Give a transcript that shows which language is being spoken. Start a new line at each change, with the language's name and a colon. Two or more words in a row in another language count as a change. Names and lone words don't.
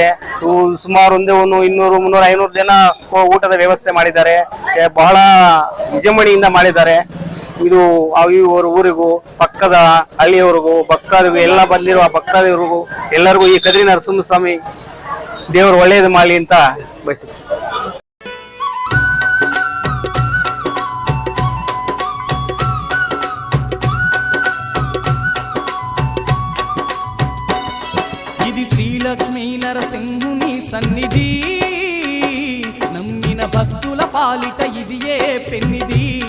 Kannada: ಸುಮಾರು 100, 200, 300, 500 ಜನ ಊಟದ ವ್ಯವಸ್ಥೆ ಮಾಡಿದ್ದಾರೆ. ಬಹಳ ವಿಜೃಂಭಣೆಯಿಂದ ಮಾಡಿದ್ದಾರೆ. ಇದು ಊರಿಗೂ, ಪಕ್ಕದ ಹಳ್ಳಿಯವರಿಗೂ, ಭಕ್ತರಿಗೂ, ಎಲ್ಲ ಬಂದಿರುವ ಭಕ್ತರಿಗೂ ಎಲ್ಲರಿಗೂ ಈ ಕದ್ರಿ ನರಸಿಂಹಸ್ವಾಮಿ ದೇವರು ಒಳ್ಳೇದು ಮಾಡಲಿ ಅಂತ ಬಯಸುತ್ತೇನೆ.
Telugu: ఇది శ్రీలక్ష్మీ నరసింహుని సన్నిధి, నమ్మిన భక్తుల పాలిట ఇదియే పెన్నిది.